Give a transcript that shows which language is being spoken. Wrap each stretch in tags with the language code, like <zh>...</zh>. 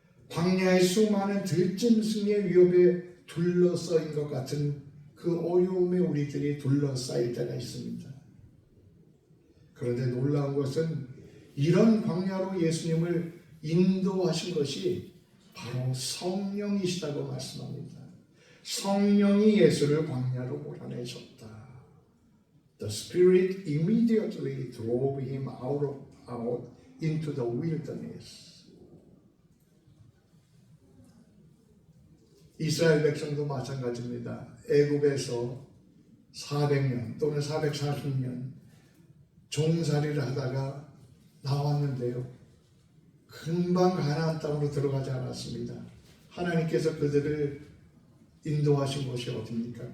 <ko>광야의 수많은 들짐승의 위협에 둘러싸인 것 같은 그 어려움에 우리들이 둘러싸일 때가 있습니다. 그런데 놀라운 것은 이런 광야로 예수님을 인도하신 것이 바로 성령이시다고 말씀합니다. 성령이 예수를 광야로 몰아내셨다.</ko> <en>The Spirit immediately drove him out into the wilderness.</en> <ko>이스라엘 백성도 마찬가지입니다. 애굽에서 400년 또는 440년 종살이를 하다가 나왔는데요. 금방 가나안 땅으로 들어가지 않았습니다. 하나님께서 그들을 인도하신 곳이 어디입니까?</ko>